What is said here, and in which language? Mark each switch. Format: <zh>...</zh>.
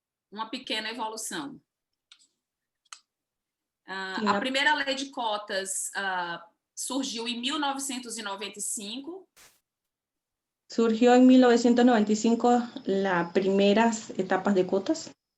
<pt>Uma pequena evolução. A primeira lei de cotas surgiu em 1995.</pt> <es>Surgió en 1995 las primeras etapas de cuotas.</es>